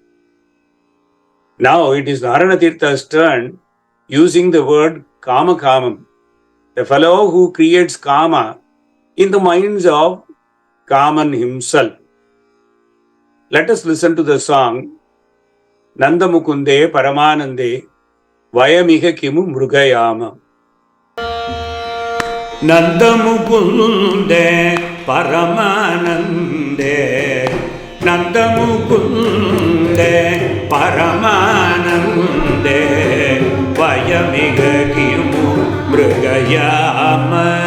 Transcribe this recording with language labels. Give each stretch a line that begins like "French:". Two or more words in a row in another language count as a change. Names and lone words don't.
English: Now it is Narayana Tirtha's turn, using the word Kama Kamam, the fellow who creates Kama in the minds of Kaman himself. Let us listen to the song Nanda Mukunde Paramanande Vayamiha Kimu Mrugayama.
Sanskrit: नन्दमुकुन्दे परमानन्दे, नन्दमुकुन्दे परमानन्दे, वयमिह किमु मृगयामः.